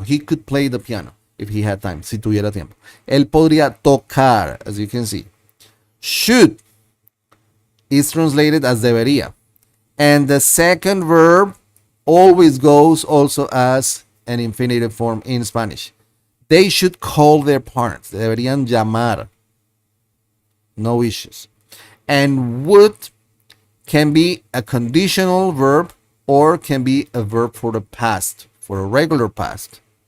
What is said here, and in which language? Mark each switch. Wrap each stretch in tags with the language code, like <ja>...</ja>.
<en>He could play the piano if he had time,</en> <es>si tuviera tiempo. Él podría tocar,</es> <en>as you can see. Should is translated as debería. And the second verb always goes also as an infinitive form in Spanish. They should call their parents.</en> <es>Deberían llamar.</es> <en>No issues. And would can be a conditional verb or can be a verb for the past, for a regular past.</en>